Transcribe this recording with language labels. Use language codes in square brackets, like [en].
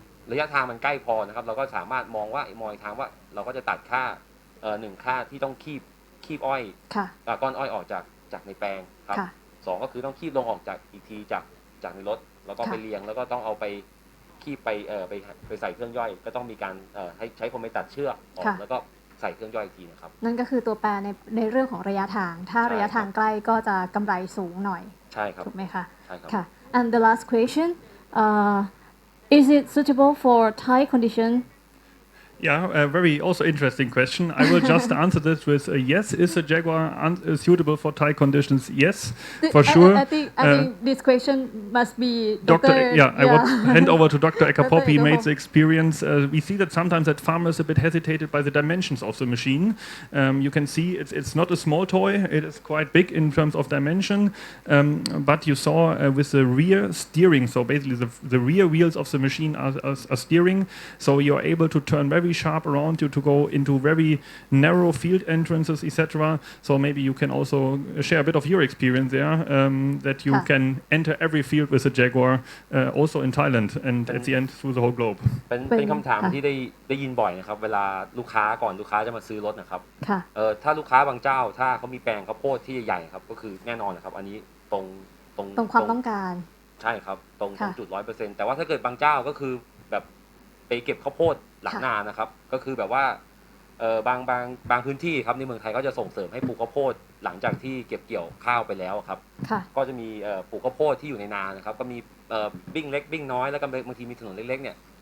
[th] ระยะทางมันใกล้พอนะครับเราก็สามารถมองทางว่าเราก็จะตัดค่า1ค่าที่ต้องคีบอ้อยก้อนอ้อยออกจากในแปลงครับ2ก็คือต้องคีบลงออกจากอีกทีจากในรถแล้วก็ไปเรียงแล้วก็ต้องเอาไปคีบไปใส่เครื่องย่อยก็ต้องมีการให้ใช้คนไปตัดเชือกออกแล้วก็ ใส่เครื่องย่อยอีกทีนะครับ นั่นก็คือตัวแปรในเรื่องของระยะทางถ้าระยะทางใกล้ก็จะกำไรสูงหน่อย ใช่ครับ ถูกไหมคะ ใช่ครับ [en] ค่ะ and the last question is it suitable for Thai condition Yeah, a very also interesting question. I will just answer this with a yes. Is a Jaguar suitable for Thai conditions? Yes, for sure. I think this question must be Dr. I would hand over to Dr. Ekapop. He made the experience. We see that sometimes that farmers are a bit hesitated by the dimensions of the machine. You can see it's not a small toy. It is quite big in terms of dimension. But you saw with the rear steering, so basically the rear wheels of the machine are steering. So you're able to turn very sharp around you to go into very narrow field entrances, etc. So maybe you can also share a bit of your experience there, that you can enter every field with a Jaguar, also in Thailand and at the end through the whole globe. [th] เป็นคำถามที่ได้ยินบ่อยนะครับเวลาลูกค้าจะมาซื้อรถนะครับถ้าลูกค้าบางเจ้าถ้าเขามีแปลงข้าวโพดที่ใหญ่ๆครับก็คือแน่นอนนะครับอันนี้ตรง ความต้องการ ใช่ครับตรงจุด 100% แต่ว่าถ้าเกิดบางเจ้าก็คือแบบไปเก็บข้าวโพดหลังนานะครับก็คือแบบว่าบางพื้นที่ครับในเมืองไทยก็จะส่งเสริมให้ปลูกข้าวโพดหลังจากที่เก็บเกี่ยวข้าวไปแล้วครับก็จะมีปลูกข้าวโพดที่อยู่ในนานะครับก็มีบิ้งเล็กบิ้งน้อยแล้วก็บางทีมีถนนเล็กๆเนี่ย